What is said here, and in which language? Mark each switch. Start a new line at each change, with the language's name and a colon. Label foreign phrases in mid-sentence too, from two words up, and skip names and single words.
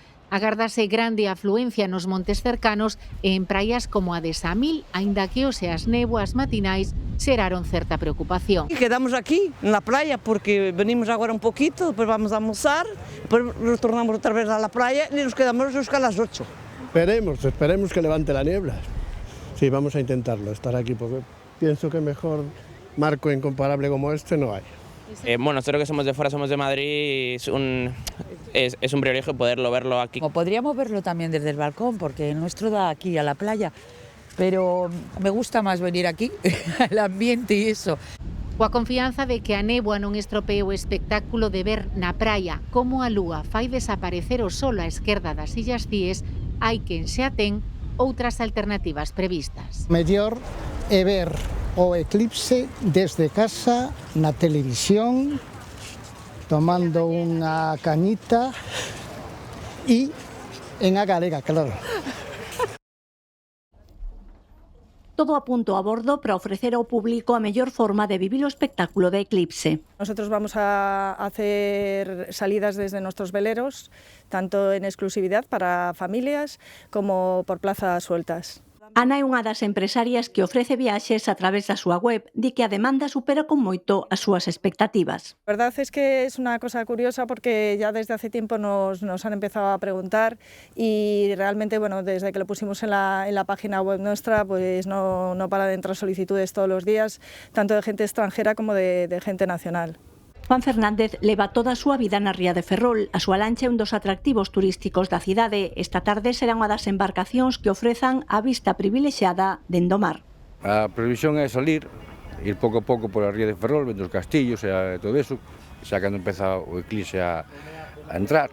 Galician: Agárdase grande afluencia nos montes cercanos e en praias como a de Samil, aínda que hoxe as néboas matinais xeraron certa preocupación.
Portuguese: Quedamos aquí, na praia, porque venimos agora
Spanish: un poquito,
Portuguese: depois vamos a almorzar, depois retornamos outra vez
Spanish: a la praia
Portuguese: e nos quedamos
Spanish: hasta las 8. Esperemos que levante la niebla. Sí, vamos a intentarlo, estar aquí, porque pienso que mejor marco incomparable como este no hay. Bueno, nosotros que somos de fuera, somos de Madrid, es un privilegio verlo aquí. Podríamos verlo también desde el balcón, porque el nuestro da aquí a la playa, pero me gusta más venir aquí, el ambiente y eso.
Galician: Coa confianza de que a néboa non estropee o espectáculo de ver na praia como a lúa fai desaparecer o sol á esquerda das illas Cíes, hai quen xa ten outras alternativas previstas. Mellor é ver o eclipse desde casa, na televisión, tomando unha cañita e en a galega, claro. Todo a punto a bordo para ofrecer ao público a mellor forma de vivir o espectáculo de Eclipse.
Spanish: Nosotros vamos a hacer salidas desde nuestros veleros, tanto en exclusividad para familias como por plazas sueltas.
Galician: Ana é unha das empresarias que ofrece viaxes a través da súa web, di que a demanda supera con moito as súas expectativas.
Spanish: La verdad es que es una cosa curiosa porque ya desde hace tiempo nos han empezado a preguntar y realmente, bueno, desde que lo pusimos en la página web nuestra, pues no para de entrar solicitudes todos los días, tanto de gente extranjera como de gente nacional.
Galician: Juan Fernández leva toda a súa vida na ría de Ferrol. A súa lancha é un dos atractivos turísticos da cidade. Esta tarde será unha das embarcacións que ofrezan a vista privilexiada dende o mar. A previsión é salir, ir pouco a pouco pola ría de Ferrol, vendo os castillos e todo eso, xa cando empeza o eclipse a entrar.